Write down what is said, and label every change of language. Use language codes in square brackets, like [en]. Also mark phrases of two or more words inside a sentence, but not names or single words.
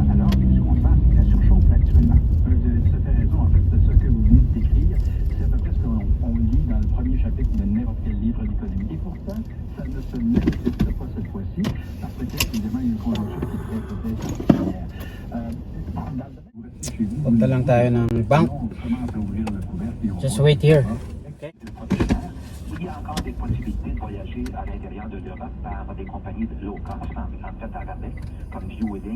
[fr] Alors, ce qu'on sent, c'est que la surchauffe actuellement. Vous avez tout à fait raison. En fait, de ce que vous venez de décrire, c'est à peu près ce qu'on lit dans le premier chapitre de n'importe quel livre d'économie. Et pourtant, ça ne se manifeste pas cette fois-ci, parce que évidemment, il y a une conjoncture qui est très particulière. [tl] Punta lang tayo ng bank. [en] Just wait here. Okay. [fr] Il y a encore des possibilités de voyager à l'intérieur de l'Europe par des compagnies de [en] low cost, [fr] en fait à rabais, comme Vueling